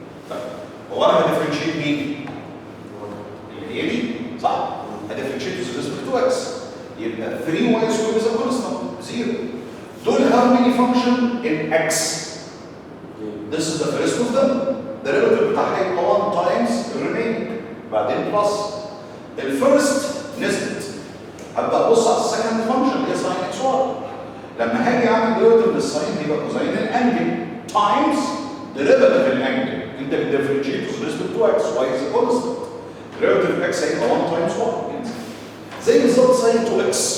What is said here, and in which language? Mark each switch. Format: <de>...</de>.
<ar>طيب هو انا هديفرنشيت مين؟ اللي هي دي صح؟ هديفرنشيت</ar> <en>with respect to x</en> <ar>يبقى</ar> <en>3y squared is a constant 0.</en> <ar>دول</ar> <en>how many function in x. This is the first of them.</en> <ar>الديريفاتيف بتاعها يبقى 1 times remaining بعدين بلس الفيرست نزلت. هبدا ابص على السكند فانكشن اللي هي ساين اكس واي. لما هاجي اعمل ديريفاتيف للساين هيبقى كوزين الانجل تايمز ديريفاتيف الانجل. انت بتديفرنشيت</ar> <en>with respect to x y is a constant.</en> <ar>ديريفاتيف x هيبقى 1 times 1 زي بالظبط ساين 2x.</ar>